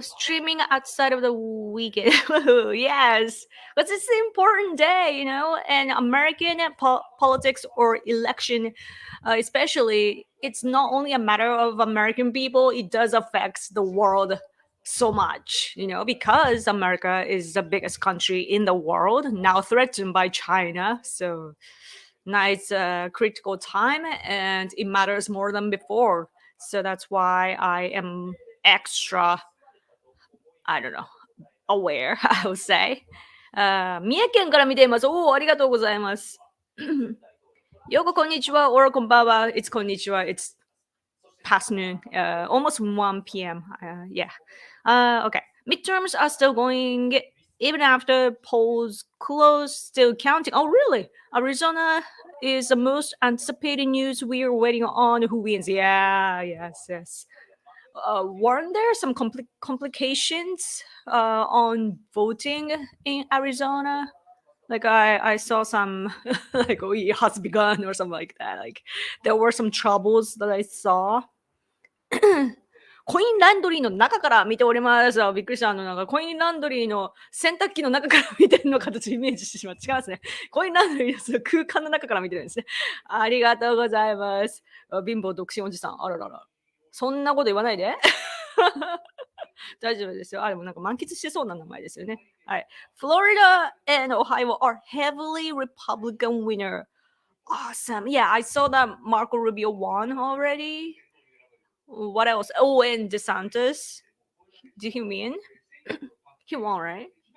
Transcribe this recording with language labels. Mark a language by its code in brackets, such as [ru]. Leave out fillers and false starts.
[en] Streaming outside of the weekend. Yes, but it's an important day, you know, and American politics or election, especially, it's not only a matter of American people, it does affect the world so much, you know, because America is the biggest country in the world, now threatened by China. So now it's a critical time and it matters more than before. So that's why I am extra, I don't know, aware, I would say. [ja] 三重県から見ています。おお、ありがとうございます。ようここんにちは、 [en] or [ja] こんばんは。 [en] It's [ja] こんにちは。 [en] It's past noon, almost 1 p.m. Yeah. Okay. Midterms are still going even after polls close, still counting. Oh, really? Arizona is the most anticipated news. We are waiting on who wins. Yeah, yes. Weren't there some complications on voting in Arizona? Like I saw some like oh it has begun or something like that. Like there were some troubles that I saw. [ja] コインランドリーの中から見ております。びっくりした。なんかコインランドリーの洗濯機の中から見てるのかとイメージしてしまう。違いますね。コインランドリーのその空間の中から見てるんですね。ありがとうございます。貧乏独身おじさん。あららら。そんなこと言わないで。大丈夫ですよ。あ、でもなんか満喫してそうな名前ですよね。はい。 [en] Florida and Ohio are heavily Republican winner. Awesome. Yeah, I saw that Marco Rubio won already. What else? Oh, and DeSantis. Did he win? He won, right?